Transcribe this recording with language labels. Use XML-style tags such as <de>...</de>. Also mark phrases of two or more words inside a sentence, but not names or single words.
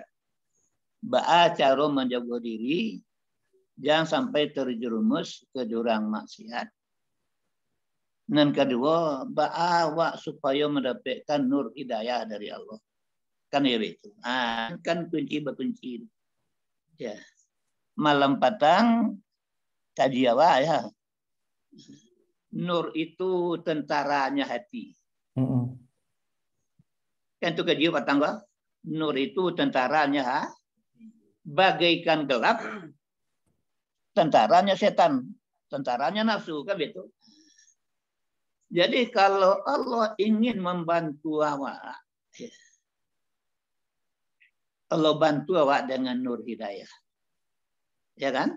<id>Cara menjaga diri jangan sampai terjerumus ke jurang maksiat. Dan kedua, awak supaya mendapatkan nur hidayah dari Allah. Kan itu. Kan kunci berkunci. Ya.</id> <min>Malam patang kaji awak ya.</min> <id>Nur itu tentaranya hati.</id> <min>Kan itu kaji patang ba?</min> <id>Nur itu tentaranya bagaikan gelap, tentaranya setan, tentaranya nafsu, kan begitu. Jadi kalau Allah ingin membantu awak, Allah bantu awak dengan nur hidayah, ya kan?</id>